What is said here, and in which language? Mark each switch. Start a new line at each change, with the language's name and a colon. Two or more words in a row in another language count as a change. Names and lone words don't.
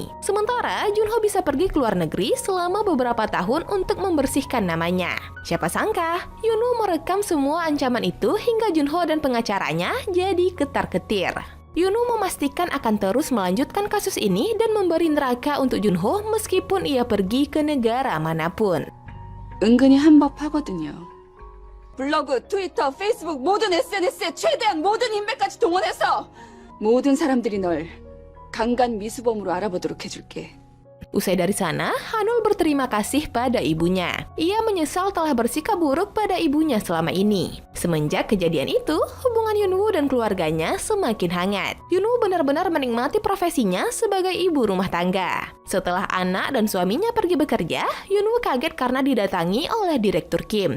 Indonesian: Sementara Junho bisa pergi ke luar negeri selama beberapa tahun untuk membersihkan namanya. Siapa sangka, Yunwoo merekam semua ancaman itu hingga Junho dan pengacaranya jadi ketar-ketir. Yunwoo memastikan akan terus melanjutkan kasus ini dan memberi neraka untuk Junho meskipun ia pergi ke negara manapun.
Korean: 은근히 한법하거든요. 블로그, 트위터, 페이스북 모든 SNS에 최대한 모든 인맥까지 동원해서 모든 사람들이 널 강간 미수범으로 알아보도록 해줄게.
Indonesian: Usai dari sana, Hanul berterima kasih pada ibunya. Ia menyesal telah bersikap buruk pada ibunya selama ini. Semenjak kejadian itu, hubungan Yunwoo dan keluarganya semakin hangat. Yunwoo benar-benar menikmati profesinya sebagai ibu rumah tangga. Setelah anak dan suaminya pergi bekerja, Yunwoo kaget karena didatangi oleh Direktur Kim.